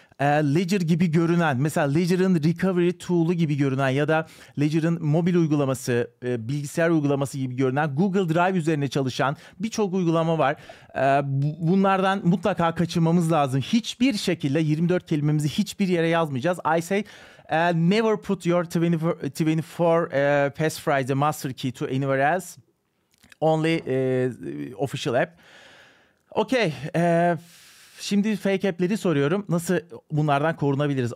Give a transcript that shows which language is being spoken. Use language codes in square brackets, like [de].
[tr] Ledger gibi görünen, mesela Ledger'ın recovery tool'u gibi görünen ya da Ledger'ın mobil uygulaması, bilgisayar uygulaması gibi görünen, Google Drive üzerine çalışan birçok uygulama var. Bunlardan mutlaka kaçınmamız lazım. Hiçbir şekilde 24 kelimemizi hiçbir yere yazmayacağız. [en] I say never put your 24 passphrase master key to anywhere else. Only official app. Okay. [tr] Şimdi fake app'leri soruyorum. Nasıl bunlardan korunabiliriz?